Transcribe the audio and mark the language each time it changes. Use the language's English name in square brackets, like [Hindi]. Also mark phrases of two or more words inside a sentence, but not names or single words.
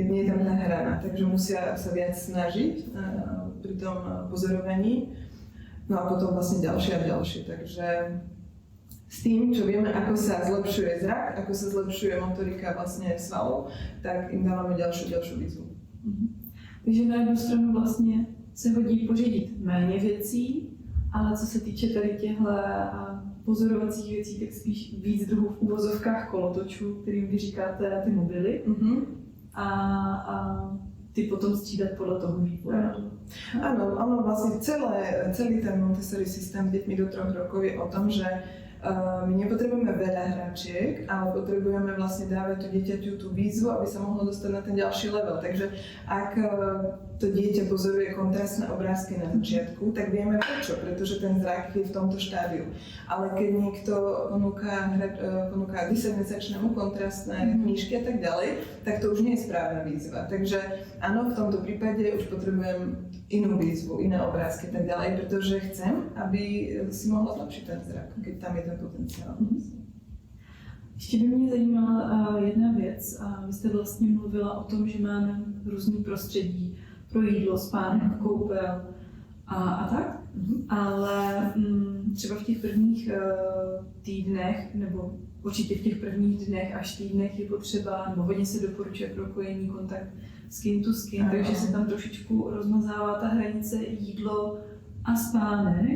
[Slovak] Nie je tam tá hrana, takže musia sa viac snažiť pri tom pozorovaní. No a potom vlastne ďalšie a ďalšie. Takže s tým, čo vieme, ako sa zlepšuje zrak, ako sa zlepšuje motorika vlastne svalov, tak im dávame ďalšiu výzvu. [Czech] Takže na jednu stranu vlastně se hodí pořídit méně věcí, ale co se týče tady těchto pozorovacích věcí, tak spíš víc druhů v uvozovkách kolotočů, kterým vy říkáte ty mobily. A ty potom střídat podle toho vývoja. [Slovak] Áno, vlastne celý ten Montessori systém s deťmi do 3 rokov je o tom, že my nepotrebujeme veľa hračiek, ale potrebujeme vlastne dávať tu dieťaťu tú výzvu, aby sa mohlo dostať na ten ďalší level. Takže ak to dieťa pozoruje kontrastné obrázky na začiatku, tak vieme prečo, pretože ten zrak je v tomto štádiu. Ale keď niekto ponúka 10-mesačnému kontrastné knížky a tak ďalej, tak to už nie je správna výzva. Takže áno, v tomto prípade už potrebujem inú výzvu, iné obrázky a tak ďalej, pretože chcem, aby si mohla zlepšiť ten zrak, keď tam je ten potenciál. [Czech] Ještě by mě zajímala jedna věc. Vy jste vlastně mluvila o tom, že máme různý prostředí pro jídlo, spánek, koupel a tak. Ale třeba v těch prvních týdnech, nebo určitě v těch prvních dnech až týdnech je potřeba, nebo hodně se doporučuje pro kojení kontakt [English] skin to skin, [Czech] takže se tam trošičku rozmazává ta hranice jídlo a spánek.